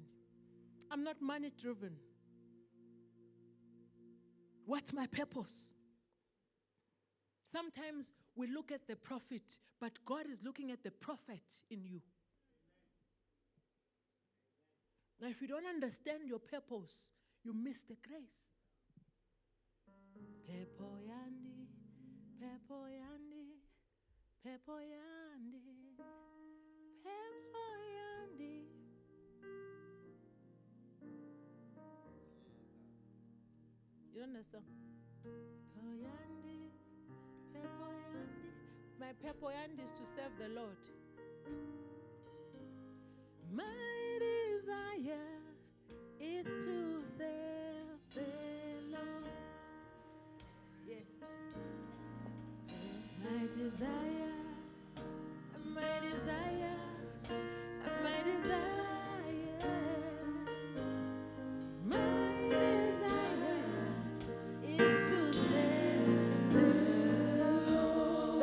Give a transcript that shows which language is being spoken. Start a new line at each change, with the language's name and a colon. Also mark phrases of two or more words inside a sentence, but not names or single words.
English: I'm not money driven. What's my purpose? Sometimes we look at the profit, but God is looking at the prophet in you. Now, if you don't understand your purpose, you miss the grace.
Bemba: Pepo yandi, pepo yandi, pepo yandi, pepo yandi.
English: You don't know the song?
Bemba: Pepo yandi, pepo yandi.
English: My
Bemba: pepo yandi
English: is to serve the Lord. My desire is to serve the Lord. Yes. My desire, my desire, my desire, my desire is to serve the Lord.